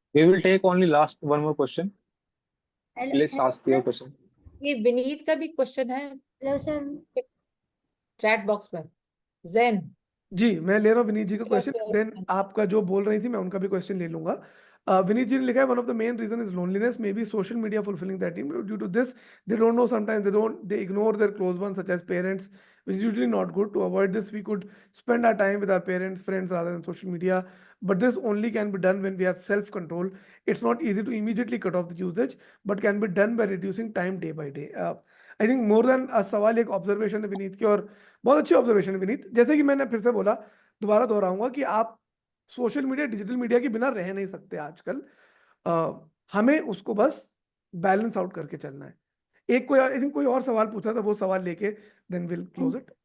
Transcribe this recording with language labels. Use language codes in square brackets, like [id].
[en] We will take only last one more question. Please ask your question. [hi] ये विनीत का भी question है [en] Hello sir. [hi] Chat box में। जैन, जी, मैं ले रहा हूँ विनीत जी का क्वेश्चन, [en] Okay. [hi] देन आपका जो बोल रही थी मैं उनका भी क्वेश्चन ले लूंगा। विनीत जी ने लिखा है, [en] One of the main reason is loneliness, maybe social media fulfilling that team, due to this they don't know, sometimes they ignore their close one such as parents, which is usually not good. To avoid this, we could spend our time with our parents, friends rather than social media, but this only can be done when we have self control. It's not easy to immediately cut off the usage, but can be done by reducing time day by day. I think more than [hi] सवाल, एक observation है विनीत की, और बहुत अच्छी observation है विनीत। जैसे कि मैंने फिर से बोला, दोबारा दोहराऊंगा कि आप सोशल मीडिया, डिजिटल मीडिया के बिना रह नहीं सकते आजकल। हमें उसको बस बैलेंस आउट करके चलना है। एक कोई आई थिंक कोई और सवाल पूछा था, वो सवाल लेके [en] Then will close it.